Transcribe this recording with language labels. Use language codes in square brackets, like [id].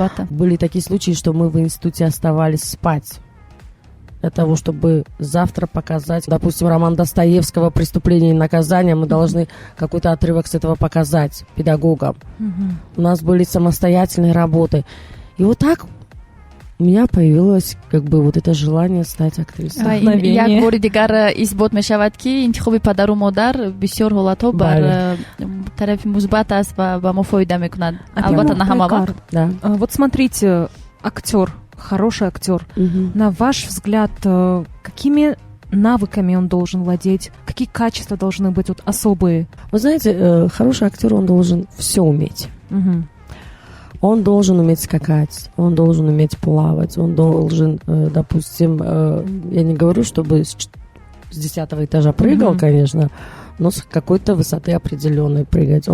[ru] Были такие случаи, что мы в институте оставались спать для того, чтобы завтра показать, допустим, роман Достоевского «Преступление и наказание», мы должны какой-то отрывок с этого показать педагогам. У нас были самостоятельные работы. И вот так у меня появилось как бы вот это желание стать актрисой. [tg] Як бори дигар исбот мешавад ки интихоби падару модар бисёр ҳолатҳо бар тарафи мусбат аст ва ба мо фоида мекунад. Албатта на ҳама вақт. [ru] Да. Вот смотрите, актер, хороший актер. На ваш взгляд, какими навыками он должен владеть? Какие качества должны быть вот особые? Вы знаете, хороший актер, он должен все уметь. Он должен уметь скакать, он должен уметь плавать, он должен, допустим, я не говорю, чтобы с 10-го этажа прыгал, конечно, но с какой-то высоты определенной прыгать.